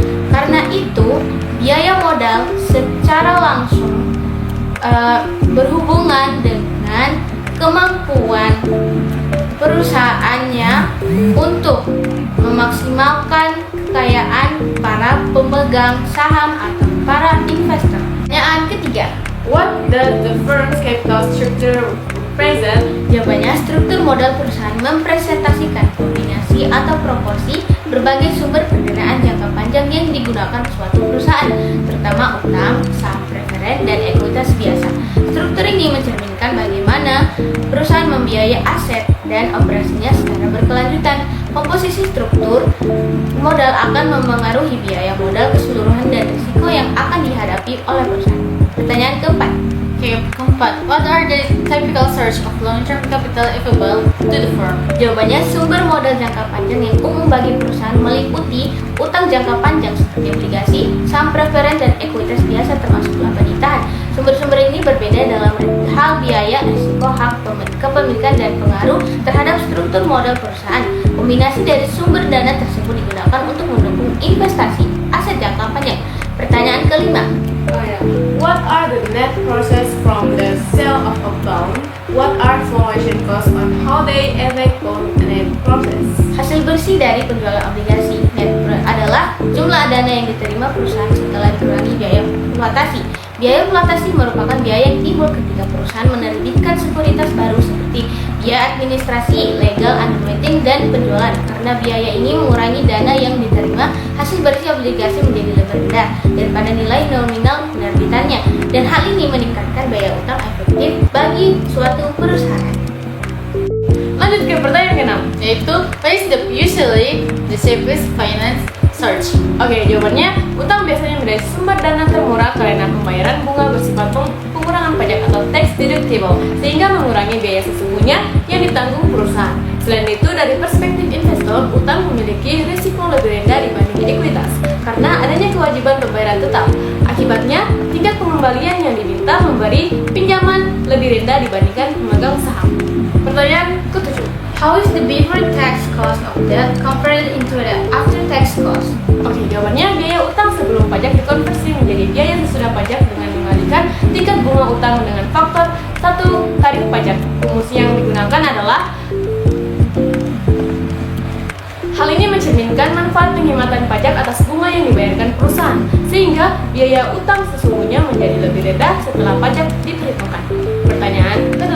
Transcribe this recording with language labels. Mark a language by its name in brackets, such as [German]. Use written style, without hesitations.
[Indonesian] Karena itu, biaya modal secara langsung berhubungan dengan kemampuan perusahaannya untuk memaksimalkan kekayaan para pemegang saham atau para investor. Pertanyaan ketiga. [English] What does the firm's capital structure represent? [Indonesian] Jawabannya, struktur modal perusahaan mempresentasikan kombinasi atau proporsi berbagai sumber pendanaan jangka panjang yang digunakan suatu perusahaan, terutama utang, saham preferen, dan ekuitas biasa. Struktur ini mencerminkan bagaimana perusahaan membiayai aset dan operasinya secara berkelanjutan. Komposisi struktur modal akan memengaruhi biaya modal keseluruhan dan risiko yang akan dihadapi oleh perusahaan. Pertanyaan keempat. Keempat, [English] what are the typical source of long-term capital available to the firm? [Indonesian] Jawabannya, sumber modal jangka panjang yang umum bagi perusahaan meliputi utang jangka panjang seperti obligasi, saham preferen, dan ekuitas biasa termasuk laba ditahan. Sumber-sumber ini berbeda dalam hal biaya, risiko, hak kepemilikan, dan pengaruh terhadap struktur modal perusahaan. Kombinasi dari sumber dana tersebut digunakan untuk mendukung investasi aset jangka panjang. Pertanyaan kelima. [English] What are the net proceeds from the sale of a bond? What are valuation costs and how they affect bond net process? [Indonesian] Hasil bersih dari penjualan obligasi net adalah jumlah dana yang diterima perusahaan setelah dikurangi biaya pelutasi. Biaya pelutasi merupakan biaya yang timbul ketika perusahaan menerbitkan sekuritas baru seperti biaya administrasi, legal underwriting, dan penjualan. Karena biaya ini mengurangi dana yang diterima, hasil bersih obligasi menjadi lebih rendah daripada nilai nominal penerbitannya, dan hal ini meningkatkan biaya utang efektif bagi suatu perusahaan. Lanjut ke pertanyaan ke-6, Yaitu, [English] what is usually the safest finance source? [Indonesian] Oke, jawabannya, utang biasanya menjadi sumber dana termurah karena pembayaran bunga bersifat pengurangan pajak atau tax deductible, sehingga mengurangi biaya sesungguhnya yang ditanggung perusahaan. Selain itu, dari perspektif investor, utang memiliki risiko lebih rendah dibanding ekuitas karena adanya kewajiban pembayaran tetap. Akibatnya, tingkat pengembalian yang diminta memberi pinjaman lebih rendah dibandingkan pemegang saham. Pertanyaan ke-7. [English] How is the before tax cost of debt converted into the after tax cost? [Indonesian] Oke, jawabannya, biaya utang sebelum pajak dikonversi menjadi biaya sesudah pajak dengan mengalihkan tingkat bunga utang dengan faktor 1 tarif pajak. Rumus yang digunakan adalah hal ini mencerminkan manfaat penghematan pajak atas bunga yang dibayarkan perusahaan, sehingga biaya utang sesungguhnya menjadi lebih rendah setelah pajak diperhitungkan. Pertanyaan ke-8.